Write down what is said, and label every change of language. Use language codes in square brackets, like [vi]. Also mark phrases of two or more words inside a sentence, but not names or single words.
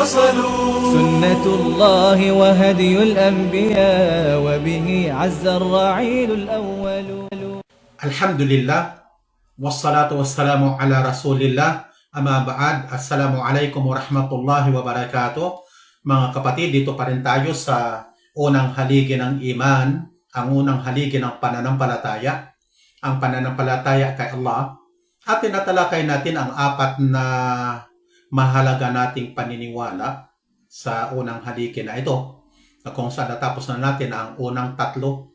[ar] سنة الله وهدي الأنبياء، وبه عز الرعيل الأول. الحمد لله والصلاة والسلام على رسول الله. أما بعد، السلام عليكم ورحمة الله وبركاته. [tl] Mga kapatid, dito pa rin tayo sa unang haligi ng iman, ang unang haligi ng pananampalataya, ang pananampalataya kay Allah. At tinatalakay natin ang apat na mahalaga nating paniniwala sa unang haligi na ito, na kung saan natapos na natin ang unang tatlo.